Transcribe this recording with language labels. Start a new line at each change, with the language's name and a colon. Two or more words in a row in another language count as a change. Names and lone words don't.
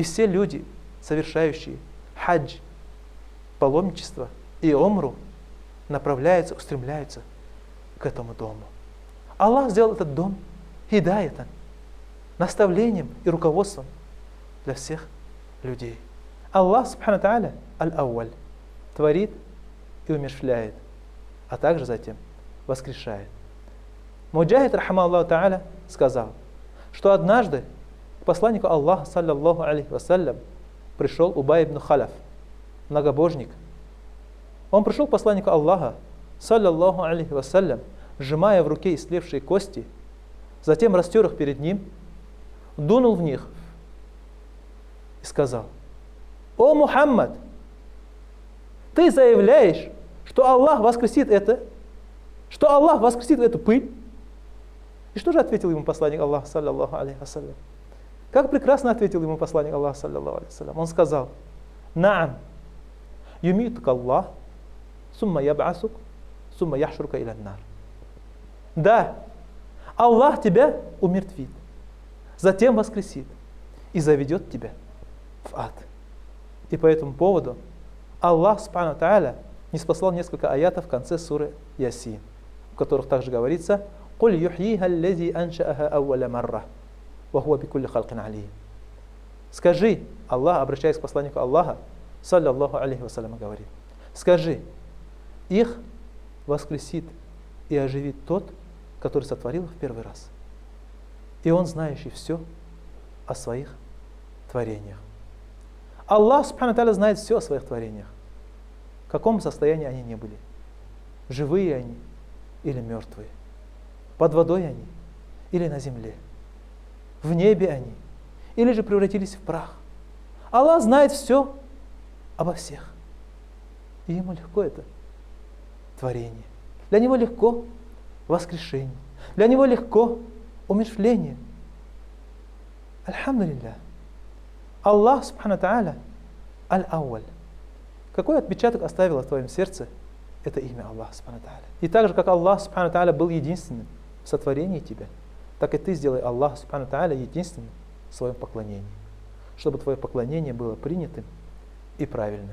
Russian: И все люди, совершающие хадж, паломничество и умру, направляются, устремляются к этому дому. Аллах сделал этот дом хидаятан, наставлением и руководством для всех людей.
Arabic: الله سبحانه تعالى الأول,
Russian: творит и умерщвляет, а также затем воскрешает. Муджахид,
Arabic: رحمه الله تعالى,
Russian: сказал, что однажды к посланнику Аллаха,
Arabic: صلى الله عليه وسلم,
Russian: пришел Убай ибн Халяф, многобожник. Он пришел к посланнику Аллаха,
Arabic: صلى الله عليه وسلم,
Russian: сжимая в руке истлевшие кости, затем растер их перед ним, дунул в них и сказал: «О Мухаммад, ты заявляешь, что Аллах воскресит эту пыль?» И что же ответил ему посланник Аллаха,
Arabic: صلى الله عليه وسلم?
Russian: Как прекрасно ответил ему посланник Аллаха,
Arabic: صلى الله عليه وسلم.
Russian: Он сказал:
Arabic: «نعم يميتك الله ثم يبعثك ثم يحشرك إلى النار».
Russian: Да, Аллах тебя умертвит, затем воскресит и заведет тебя в ад. И по этому поводу Аллах,
Arabic: سبحانه تعالى,
Russian: ниспослал несколько аятов в конце суры Ясин, в которых также говорится:
Arabic: «قل يحييها الذي أنشأها أول مرة وهو بكل خلق عليم».
Russian: Скажи, Аллах, обращаясь к посланнику Аллаха,
Arabic: صلى الله عليه وسلم,
Russian: говорит: скажи, их воскресит и оживит тот, который сотворил их в первый раз. И он знающий все о своих творениях. Аллах,
Arabic: سبحانه تعالى,
Russian: знает все о своих творениях, в каком состоянии они ни были. Живые они или мертвые. Под водой они или на земле. В небе они или же превратились в прах. Аллах знает все обо всех. И ему легко это творение. Для него легко воскрешение. Для него легко умерщвление. Альхамдулиллах.
Arabic: الله سبحانه تعالى الأول.
Russian: Какой отпечаток оставило в твоем сердце это имя Аллаха,
Arabic: سبحانه تعالى?
Russian: И так же, как Аллах,
Arabic: سبحانه تعالى,
Russian: был единственным в сотворении тебя, так и ты сделай Аллаха,
Arabic: سبحانه تعالى,
Russian: единственным в своем поклонении, чтобы твое поклонение было принятым и правильным.